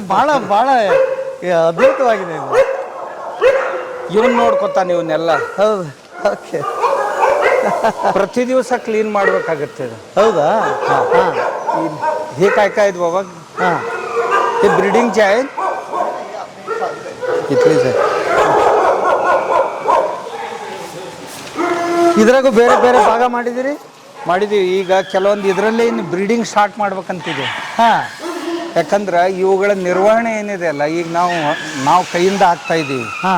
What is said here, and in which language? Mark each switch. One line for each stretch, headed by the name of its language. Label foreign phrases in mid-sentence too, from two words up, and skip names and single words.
Kannada: ಭಾಳ ಭಾಳ ಅದ್ಭುತವಾಗಿದೆ ಇದು. ಇವನ್ ನೋಡ್ಕೊತಾನೆ ಇವನ್ನೆಲ್ಲ. ಹೌದು, ಓಕೆ. ಪ್ರತಿ ದಿವಸ ಕ್ಲೀನ್ ಮಾಡ್ಬೇಕಾಗತ್ತೆ ಇದು. ಹೌದಾ? ಹಾಂ,
Marathi: हे काय काय आहेत बाबा? हां, हे ब्रीडिंगचे आहेत, इथलेच आहे.
Kannada: ಇದ್ರಾಗೂ ಬೇರೆ ಬೇರೆ ಭಾಗ ಮಾಡಿದಿರಿ? ಮಾಡಿದೀವಿ. ಈಗ ಕೆಲವೊಂದು ಇದರಲ್ಲೇ ಇನ್ನು ಬ್ರೀಡಿಂಗ್ ಸ್ಟಾರ್ಟ್ ಮಾಡ್ಬೇಕಂತಿದೆ. ಹಾಂ, ಯಾಕಂದ್ರೆ ಇವುಗಳ ನಿರ್ವಹಣೆ ಏನಿದೆ ಅಲ್ಲ, ಈಗ ನಾವು ಕೈಯಿಂದ ಹಾಕ್ತಾ ಇದ್ದೀವಿ. ಹಾಂ,